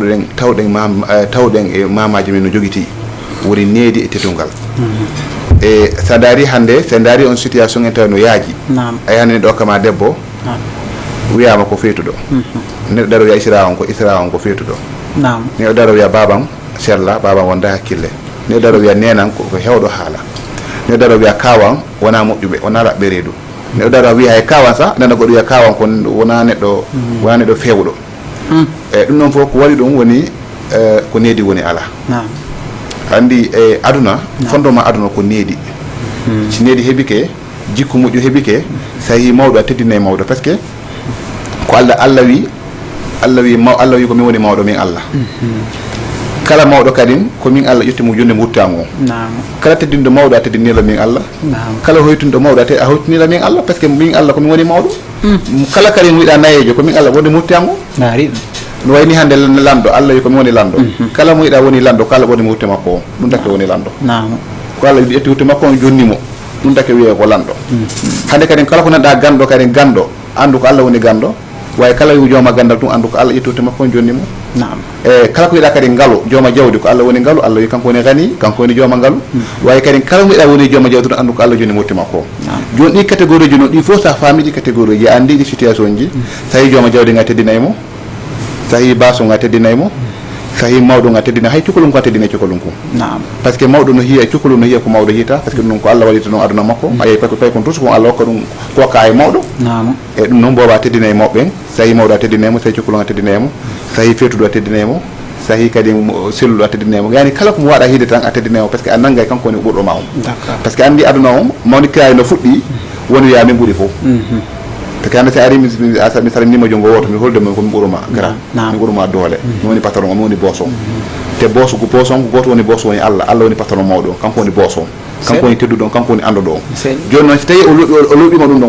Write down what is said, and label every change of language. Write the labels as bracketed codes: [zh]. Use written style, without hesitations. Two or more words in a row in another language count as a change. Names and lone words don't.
[ff] tawɗen e mamaji men no joguiti woni needi e teddungal e sa daari hande sa daari on situation en tawi no yaaji a yihani neɗɗo okkama debbo wiyama ko feetuɗo neɗɗo daro wiya isra on ko feetuɗo neɗɗo daro wiya baban serla baban wonda hakkille neɗɗo daro wiya nenan ko hewɗo haala neɗɗo daro wiya kawan wona moƴƴuɓe wona raɓɓe reedu neɗɗo daro wiya hay kawan sa nana goɗɗo wiya kawan ko wona neɗɗo fewɗo e ɗum ɗon fof ko waɗi ɗum woni ko needi woni ala andi e aduna fondement aduna ko needi si needi heɓike jikku moƴƴo heɓike sa yi mawɗo a teddina e mawɗo par ce que ko Allah wi ko min woni mawɗo min Allah kala mawɗo kadi ko min Allah ƴettimo jonde murtango kala teddinɗo mawɗo a teddinila min Allah kala hoytunɗo mawɗo a hoytunila min Allah par ce que min Allah komin woni mawɗo kala kadi wiɗa nayejo ko min Allah woni murtango no wayni hande lando Allah wi komi woni lando kala mo yiɗa woni lando kala woni murte makko o ɗum dake woni lando ko Allah ƴetti murte makko on jonnimo ɗum dake wiye ko lando hande kadi kala ko nanɗa ganɗo kadi ganɗo andu ko Allah woni ganɗo way kala wi jooma gandal tum andu ko Allah ƴetti murte makko on jonnimo e kala ko yiɗa kadi ngalo jooma jawdi ko Allah woni ngalo Allah wi kanko woni gani kanko woni jooma ngalo way kadi kala mo yiɗa woni jooma jawdi tum andu ko Allah jonni murte makko joni ɗi catégorie ji no ɗi fof sa faami ɗi catégorie ji andi ɗi situation ji tawi jooma jawdi nga teddinaymo tawi baso nga teddinaymo tawi mawɗo nga teddina hay cukalum ko teddina cukalum ko par ce que mawɗo no hiya cukalum no hiya ko mawɗo hita par ce que ɗum ko Allah waɗita noon aduna makko ayi pay kon tous ko Allah hokka ɗum ko hokka e mawɗo e ɗum noon mbowa teddina e mawɓe ɓen tawi mawɗo a teddinaymo tawi cukalum a teddinaymo tawi fetuɗo a teddinaymo tawi kadi selluɗo a teddinaymo yani kala komo waɗa hiide tan a teddinaymo par ce que a nanggay kanko woni ɓurɗo ma on par ce que andi aduna o mawni kirayi no fuɗɗi woni wiya min ɓuuri fof te kande si ari mi salimnima jongo woto mi holde mo komi ɓuruma gara mi ɓuruma doole mi woni patron o mi woni boss o te boss ko goto woni boss woni Allah woni patron mawɗo o kanko woni boss o kanko woni tedduɗo on kanko woni anduɗo o joni noon so tawi o luuɓima ɗum ɗon